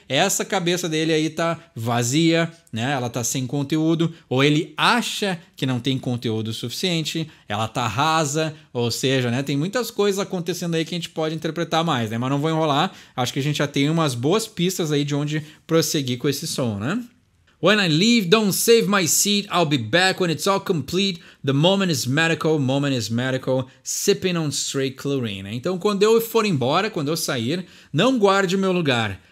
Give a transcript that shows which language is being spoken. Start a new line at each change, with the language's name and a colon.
Portuguese: Essa cabeça dele aí tá vazia, né? Ela tá sem conteúdo, ou ele acha que não tem conteúdo suficiente, ela tá rasa, ou seja, né? Tem muitas coisas acontecendo aí que a gente pode interpretar mais, né? Mas não vou enrolar, acho que a gente já tem umas boas pistas aí de onde prosseguir com esse som, né?
English: When I leave, don't save my seat. I'll be back when it's all complete. The moment is magical, sipping on straight chlorine.
Portuguese: Então, quando eu for embora, quando eu sair, não guarde o meu lugar.